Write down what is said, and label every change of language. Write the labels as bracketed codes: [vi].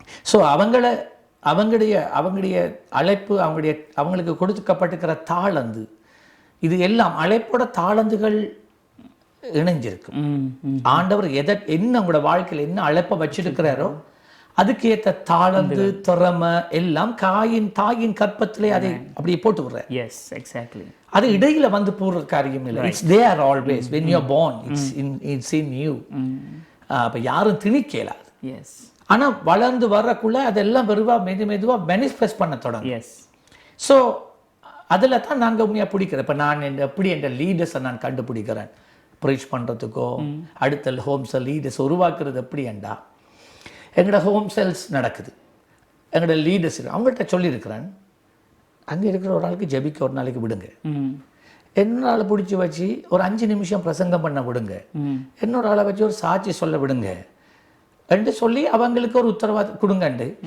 [ta] So அவங்களுடைய அழைப்பு, அவங்களுக்கு கொடுக்கப்பட்டிருக்கிற தாளந்து, இது எல்லாம் அழைப்போட தாளந்துகள் இணைஞ்சிருக்கு. ஆண்டவர் என்ன உங்களோட வாழ்க்கையில் என்ன அழைப்பை வச்சிருக்கிறாரோ அதுக்கு ஏற்ற தாளந்து திறமை எல்லாம் தாயின் கற்பத்திலே அதை அப்படியே போட்டு விடுற. [en] Yes, exactly. [ta] அது இடையில போடுற காரியம் இல்லை. [en] It's there always when you are born, it's in you. [ta] அப்ப யாரும் திணிக்கலாது. [en] Yes. [ta] ஆனா வளர்ந்து வரக்குள்ள அதெல்லாம் மெதுவா மேனிஃபெஸ்ட் பண்ண தொடங்கும். [en] Yes. [ta] ஸோ அதில் தான் நாங்கள் உண்மையாக பிடிக்கிறேன். இப்போ நான் எப்படி என் லீடர்ஸை நான் கண்டுபிடிக்கிறேன் ப்ரீச் பண்ணுறதுக்கோ, அடுத்த ஹோம் செல் லீடர்ஸ் உருவாக்குறது எப்படி என்றா, எங்களோட ஹோம் செல்ஸ் நடக்குது, எங்களோட லீடர்ஸ் அவங்கள்ட்ட சொல்லியிருக்கிறேன், அங்கே இருக்கிற ஒரு ஆளுக்கு ஜெபிக்க ஒரு நாளைக்கு விடுங்க, இன்னொரு ஆளை பிடிச்சி வச்சு ஒரு 5 நிமிஷம் பிரசங்கம் பண்ண விடுங்க, இன்னொரு ஆளை வச்சு ஒரு சாட்சி சொல்ல விடுங்க என்று சொல்லி அவங்களுக்கு ஒரு உத்தரவாதம் கொடுங்கண்டு.